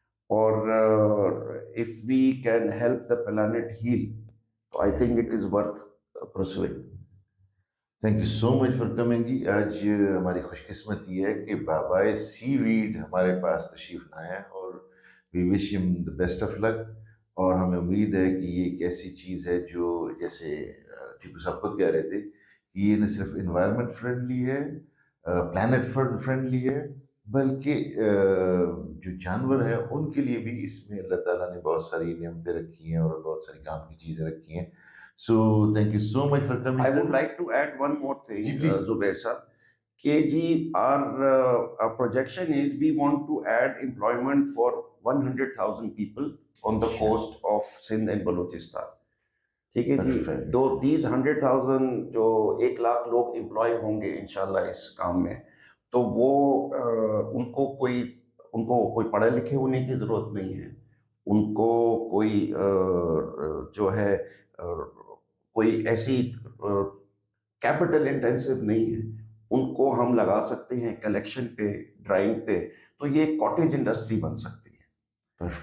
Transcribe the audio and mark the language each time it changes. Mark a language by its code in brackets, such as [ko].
[ur] اور [en] if we can help the planet heal, I think it is worth pursuing. Thank you so much for coming جی. [ur] آج ہماری خوش قسمتی ہے کہ بابائے سی ویڈ ہمارے پاس تشریف لائے ہیں، اور [en] We wish him the best of luck. [ur] اور ہمیں امید ہے کہ یہ ایک ایسی چیز ہے جو جیسے ٹیپو صاحب خود کہہ رہے تھے کہ یہ نہ صرف انوائرمنٹ فرینڈلی ہے، پلانٹ فرینڈلی ہے، بلکہ جو جانور ہیں ان کے لیے بھی اس میں اللہ تعالیٰ نے بہت ساری نعمتیں رکھی ہیں اور بہت ساری کام کی چیزیں رکھی ہیں. [en] So thank you so much for coming. I would like to add one more thing, [ur] جی please. [en] Zubair sir. KG, our projection is we want to add employment for 100,000 people on the coast of Sindh and Balochistan. [ur] ٹھیک ہے جی. دو [en] these 100,000 [ur] جو 1 لاکھ لوگ employee ہوں گے انشاءاللہ اس کام میں، تو وہ ان کو کوئی پڑھے لکھے ہونے کی ضرورت نہیں ہے، ان کو کوئی جو ہے کوئی ایسی کیپٹل انٹینسو نہیں ہے، ان کو ہم لگا سکتے ہیں کلیکشن پہ، ڈرائنگ پہ، تو یہ کاٹیج انڈسٹری بن سکتی ہے.